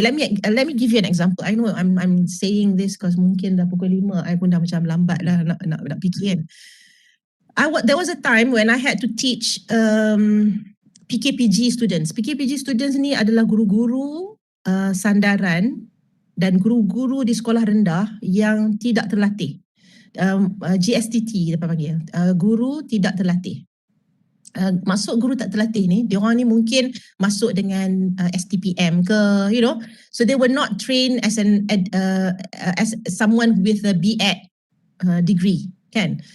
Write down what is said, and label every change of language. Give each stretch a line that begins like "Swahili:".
English: Okay, let me give you an example. I know I'm saying this because
Malay: mungkin dah pukul 5, I pun dah macam lambat lah nak fikir kan.
English: There was a time when I had to teach PKPG students.
Malay: PKPG students ni adalah guru-guru sandaran dan guru-guru di sekolah rendah yang tidak terlatih. GSTT dia panggil. Guru tidak terlatih. Masuk guru tak terlatih ni, dia orang ni mungkin masuk dengan STPM ke,
English: you know, so they were not trained as as someone with a BEd degree, kan?